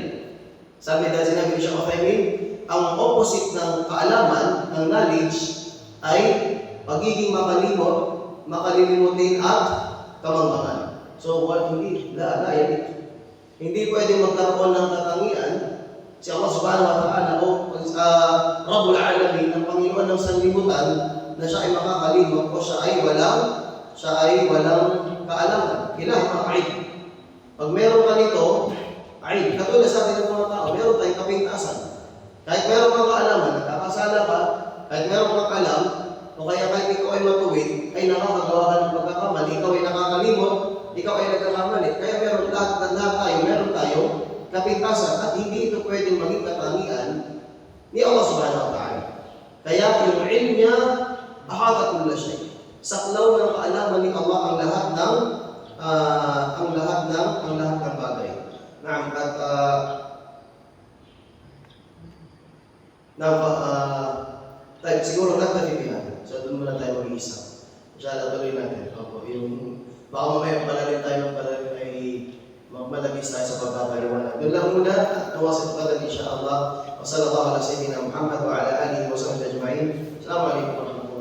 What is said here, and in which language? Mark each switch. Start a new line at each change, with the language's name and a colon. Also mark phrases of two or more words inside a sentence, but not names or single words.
Filipino: Sabi na sinabi ni Shaykh Uthaymeen, ang opposite ng kaalaman, ng knowledge, ay pagiging makalilimutin at kamangmangan. So, hindi pwede magkaroon ng katangian si Allah
Arabic: سبحانه وتعالى
Filipino: o
Arabic: رب العالمين,
Filipino: ang Panginoon ng sanlibutan, na siya ay makakalimot o siya ay walang kaalaman. Kailangan mga aid. Pag meron ka nito, aid. Katulad sa atin ng mga tao, meron tayong kapintasan. Kahit meron kang kaalaman, nakakasala ka, kahit meron kang alam, o kaya kahit ikaw ay matuwid, ay nakakagawa ka ng pagkakamali, ikaw ay nakakalimot, ikaw ay nagkakamali. Kaya meron meron tayo kapintasan at hindi ito pwedeng maging katangian ni Allah
Arabic: سبحانه وتعالى.
Filipino: Kaya yung ilm niya,
Arabic: أحاط كل شيء.
Filipino: Saklaw ng kaalaman ni Allah ang lahat ng bagay. Naam, at siguro nagtafipi natin. So doon muna tayo mag-iisa. Inshallah tuloy natin. Baka mamaya palalim tayo ng palalim ay magmalabis tayo sa pagkakaliwanag. Doon lang muna, nawasit pa rin insyaAllah.
Arabic: وصلى الله على سيدنا محمد وعلى آله وسلم أجمعين. السلام عليكم.